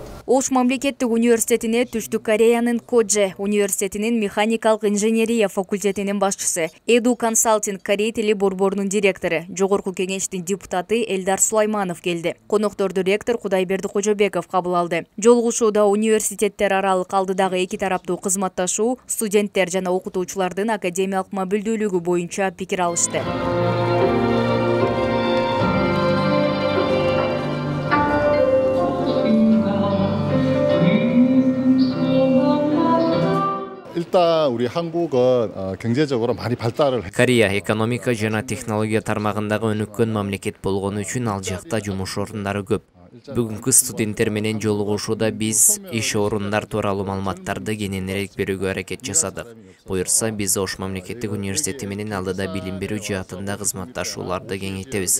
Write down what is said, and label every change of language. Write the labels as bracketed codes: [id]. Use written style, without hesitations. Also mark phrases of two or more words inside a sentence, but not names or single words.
[ky] Ош мамлекеттик университетине Түштүк Кореянын Кодже университетинин механикалык инженерия факультетинин башчысы, Edu Consulting Корей тили борборунун директору, жогорку кеңештин депутаты Элдар Сулайманов келди. Конокторду ректор Кудайберди Кожобеков кабыл алды. Жолугушууда университеттер аралык алдыдагы эки тараптуу кызматташуу, студенттер жана окутуучулардын академиялык мобилдүүлүгү боюнча пикир алышты. [ko] 일단 우리 한국은 경제적으로 많이 발달을 했고 [ky] Корея экономика жана технология тармагындагы өнүккөн мамлекет болгону үчүн ал жакта жумуш орундары көп. Бүгүнкү студенттер менен жолугушууда биз иш орундар тууралуу маалыматтарды кененирээк берүүгө аракет жасадык. Буюрса, биз Ош мамлекеттик университети менен алдыда билим берүү жаатында кызматташууларды кеңейтебиз.